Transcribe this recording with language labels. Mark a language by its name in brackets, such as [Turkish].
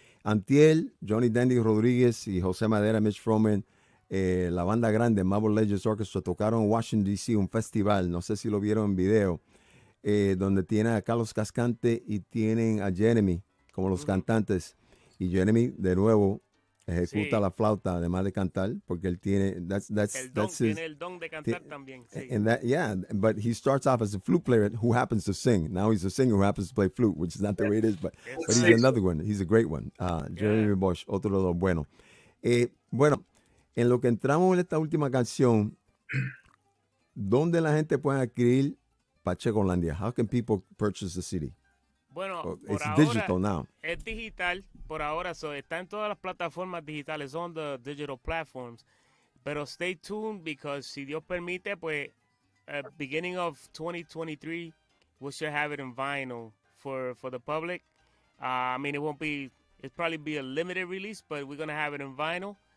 [Spanish] Antiel, Johnny Dandy Rodríguez y José Madera, Mitch Froman, la banda grande, Marble Legends Orchestra, tocaron en Washington, D.C., un festival, no sé si lo vieron en video, donde tienen a Carlos Cascante y tienen a Jeremy como los cantantes. Y Jeremy, de nuevo, Ejecuta Sí. la flauta además de cantar, porque él tiene Tiene el don de cantar también. Sí. [English] and that yeah, but he starts off as a flute player who happens to sing. Now he's a singer who happens to play flute, which is not the way it is, but he's [Spanish] Exacto. [English] another one. He's a great one. [Spanish] Jeremy Bosch, otro de los buenos. Bueno, en lo que entramos en esta última canción, ¿dónde la gente puede adquirir PachecoLandia? [English] How can people purchase the CD? [Spanish] Bueno, Oh, por [English] it's [Spanish] ahora [English] digital now. [Spanish] es digital, por ahora, está en todas las plataformas digitales, [English] on the digital platforms. [Spanish] Pero [English] stay tuned because [Spanish] si Dios permite, pues, [English] beginning of 2023, we should have it in vinyl for the public. I mean, it'll probably be a limited release, but we're going to have it in vinyl.